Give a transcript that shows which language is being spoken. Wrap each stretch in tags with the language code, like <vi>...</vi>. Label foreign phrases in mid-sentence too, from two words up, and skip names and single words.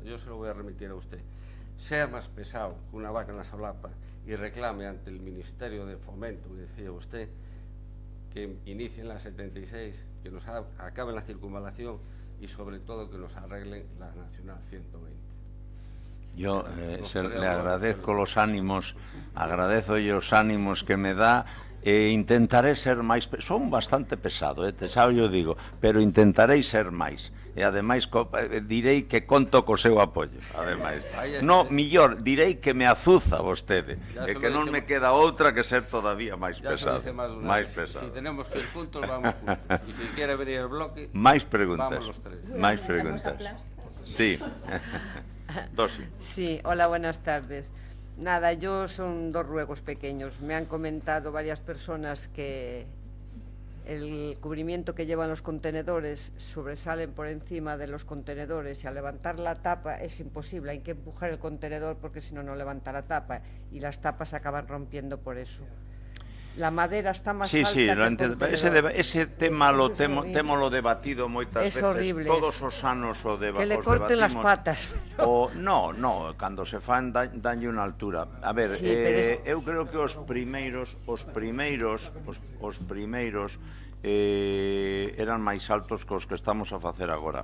<es>Yo se lo voy a remitir a usted. Sea más pesado que una vaca en la solapa y reclame ante el Ministerio de Fomento, que decía usted, que inicien la 76, que nos acaben la circunvalación y sobre todo que nos arreglen la Nacional 120. Yo le agradezco los ánimos, que me da.</es> <gl>Intentaré ser máis, son bastante pesado, xa yo digo, pero intentarei ser máis. E ademais direi que conto co seu apoio, ademais. No, millor, direi que me azuza vostede, e que non me queda outra que ser todavía máis pesado. Máis pesado.</gl> <es>Si tenemos que ir juntos, vamos juntos.</es> <gl>E se quere venir</gl> <es>el bloque,</es> <gl>máis preguntas.</gl> <es>Vamos los tres.</es> <gl>Máis preguntas. Sí. Dosi.</gl> <es>Sí, hola, buenas tardes. Nada, yo son dos ruegos pequeños. Me han comentado varias personas que el cubrimiento que llevan los contenedores sobresalen por encima de los contenedores y al levantar la tapa es imposible, hay que empujar el contenedor porque si no, no levanta la tapa y las tapas se acaban rompiendo por eso. La madera está más alta que lo entiendo. Ese tema</es> <gl>temo debatido moitas veces.</gl> <es>Horrible.</es> <gl>Todos os anos o debatimos.</gl> <es>Que le corten las patas.</es> <gl>No, cando se fan danlle unha altura. A ver, sí, eu creo que os primeiros eran máis altos que os que estamos a facer agora.</gl>